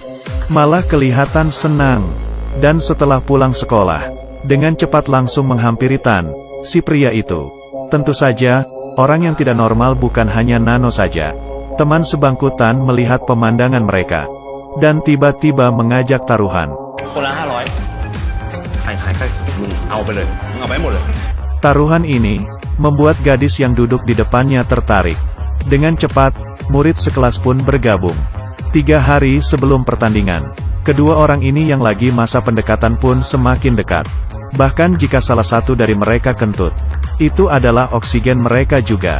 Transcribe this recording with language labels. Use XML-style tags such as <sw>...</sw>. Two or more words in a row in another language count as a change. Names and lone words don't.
<id>Malah kelihatan senang. Dan setelah pulang sekolah, dengan cepat langsung menghampiri Tan, si pria itu. Tentu saja, orang yang tidak normal bukan hanya Nano saja. Teman sebangku Tan melihat pemandangan mereka. Dan tiba-tiba mengajak taruhan.</id> <th>คนละ500 ใครมึงเอาไปเลยมึงเอาไปหมดเลย</th> <id>Taruhan ini membuat gadis yang duduk di depannya tertarik. Dengan cepat, murid sekelas pun bergabung. 3 hari sebelum pertandingan, kedua orang ini yang lagi masa pendekatan pun semakin dekat. Bahkan jika salah satu dari mereka kentut, itu adalah oksigen mereka juga.</id>